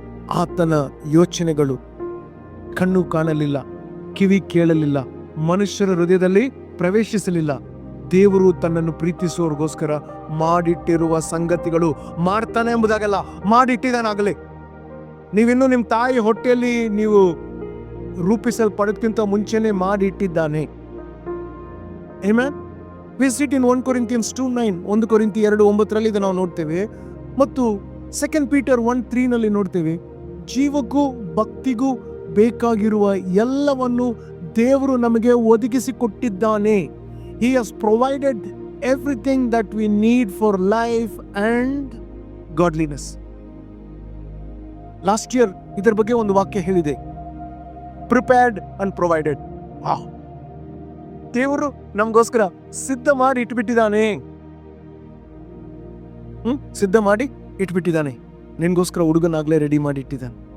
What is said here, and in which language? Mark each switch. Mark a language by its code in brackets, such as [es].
[kn] ಆತನ ಯೋಚನೆಗಳು ಕಣ್ಣು ಕಾಣಲಿಲ್ಲ, ಕಿವಿ ಕೇಳಲಿಲ್ಲ, ಮನುಷ್ಯರ ಹೃದಯದಲ್ಲಿ ಪ್ರವೇಶಿಸಲಿಲ್ಲ. ದೇವರು ತನ್ನನ್ನು ಪ್ರೀತಿಸುವವರಿಗೋಸ್ಕರ ಮಾಡಿಟ್ಟಿರುವ ಸಂಗತಿಗಳು ಮಾಡ್ತಾನೆ ಎಂಬುದಾಗಲ್ಲ, ಮಾಡಿಟ್ಟಿದ್ದಾನಾಗಲೇ. ನೀವಿನ್ನೂ ನಿಮ್ಮ ತಾಯಿ ಹೊಟ್ಟೆಯಲ್ಲಿ ನೀವು ರೂಪಿಸಲ್ಪಡೋದಕ್ಕಿಂತ ಮುಂಚೆನೆ ಮಾಡಿಟ್ಟಿದ್ದಾನೆ. Amen. [en] We see it in 1 Corinthians 2:9, [kn] 1 ಕೊರಿಂಥಿ 2:9 ಇದು ನಾವು ನೋಡ್ತೇವೆ. ಮತ್ತು 2 Peter 1:3 ನೋಡ್ತೇವೆ. ಜೀವಕ್ಕೂ ಭಕ್ತಿಗೂ ಬೇಕಾಗಿರುವ ಎಲ್ಲವನ್ನು ದೇವರು ನಮಗೆ ಒದಗಿಸಿಕೊಟ್ಟಿದ್ದಾನೆ. [en] He has provided everything that we need for life and godliness. [kn] Last year ಇದರ ಬಗ್ಗೆ ಒಂದು ವಾಕ್ಯ ಹೇಳಿದೆ, [en] Prepared and provided. [kn] ದೇವರು ನಮಗೋಸ್ಕರ ಸಿದ್ಧ ಮಾಡಿ ಇಟ್ಬಿಟ್ಟಿದ್ದಾನೆ. ಸಿದ್ಧ ಮಾಡಿ ಇಟ್ಬಿಟ್ಟಿದ್ದಾನೆ. ನಿನ್ಗೋಸ್ಕರ ಹುಡುಗನಾಗ್ಲೇ ರೆಡಿ ಮಾಡಿ ಇಟ್ಟಿದ್ದಾನೆ.